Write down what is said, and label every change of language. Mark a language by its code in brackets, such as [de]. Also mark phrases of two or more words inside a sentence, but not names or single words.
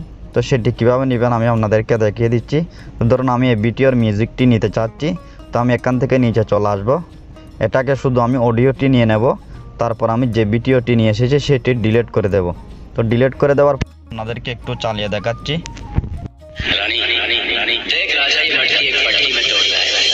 [bn] তো সেটি কীভাবে নেবেন আমি আপনাদেরকে দেখিয়ে দিচ্ছি। ধরুন আমি এই ভিডিওর মিউজিকটি নিতে চাচ্ছি, তো আমি এখান থেকে নিচে চলে আসব। এটাকে শুধু আমি অডিওটি নিয়ে নেব, তারপর আমি যে ভিডিওটি নিয়ে এসেছি সেটি ডিলিট করে দেব। তো ডিলিট করে দেওয়ার পর আপনাদেরকে একটু চালিয়ে দেখাচ্ছি। [hi] रानी रानी देख राजा ये मटकी एक पटकी में तोड़ता है।